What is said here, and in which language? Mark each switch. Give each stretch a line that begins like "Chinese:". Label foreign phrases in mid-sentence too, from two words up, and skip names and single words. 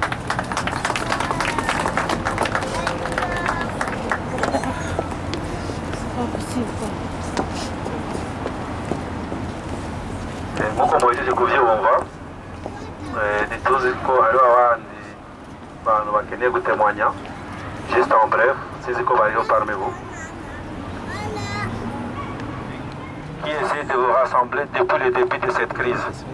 Rundi: Nk'uko muhejeje kubyumva, ntituzi ko hariho abandi bantu bakeneye gutemwanya.
French: Juste en bref,
Rundi: sinzi ko bariho
French: parmi vous qui essaie de vous rassembler depuis le début de cette crise.